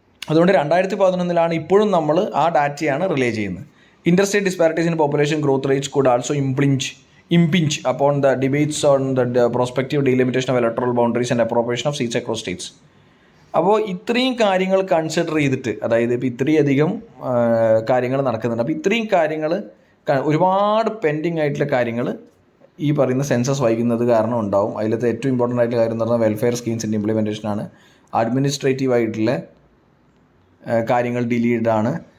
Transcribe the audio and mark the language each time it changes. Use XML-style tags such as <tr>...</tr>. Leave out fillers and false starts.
<ml>അതുകൊണ്ട് 2011 ഇപ്പോഴും നമ്മൾ ആ ഡാറ്റയാണ് റിലേ ചെയ്യുന്നത്.</ml> <en>Interstate disparities in population growth rates could also impinge upon the debates on the prospective delimitation of electoral boundaries and appropriation of seats across states.</en> <ml>അപ്പോൾ ഇത്രയും കാര്യങ്ങൾ കൺസിഡർ ചെയ്തിട്ട്, അതായത് ഇപ്പോൾ ഇത്രയധികം കാര്യങ്ങൾ നടക്കുന്നുണ്ട്. അപ്പോൾ ഇത്രയും കാര്യങ്ങൾ ഒരുപാട് പെൻഡിങ് ആയിട്ടുള്ള കാര്യങ്ങൾ ഈ പറയുന്ന സെൻസസ് വൈകുന്നത് കാരണം ഉണ്ടാവും. അതിലത്തെ ഏറ്റവും ഇമ്പോർട്ടൻ്റ് ആയിട്ടുള്ള കാര്യം എന്ന് പറഞ്ഞാൽ വെൽഫെയർ സ്കീംസിൻ്റെ ഇംപ്ലിമെൻറ്റേഷനാണ്. അഡ്മിനിസ്ട്രേറ്റീവ് ആയിട്ടുള്ള കാര്യങ്ങൾ ഡിലീഡ് ആണ്.</ml>